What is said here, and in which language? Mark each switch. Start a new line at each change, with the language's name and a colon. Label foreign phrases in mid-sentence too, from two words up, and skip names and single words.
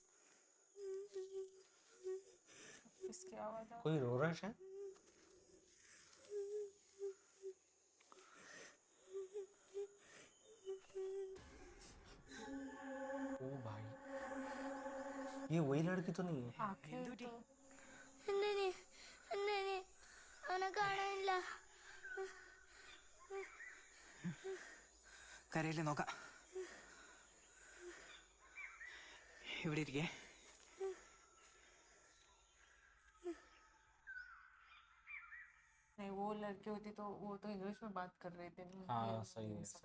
Hindi: किसकी आवाज आ? कोई रो रहा है शायद। ओ भाई, ये वही लड़की तो नहीं है। आखिर तो
Malayalam: അന്നേനെ അന്നേനെ അവനെ കാണാനില്ല. കരയില് നോക്കാം. ഇവിടെ ഇരിക്കേ.
Hindi: नहीं, वो लड़की होती तो वो तो इंग्लिश में बात कर रहे थे ना। हाँ ये सही है, सब।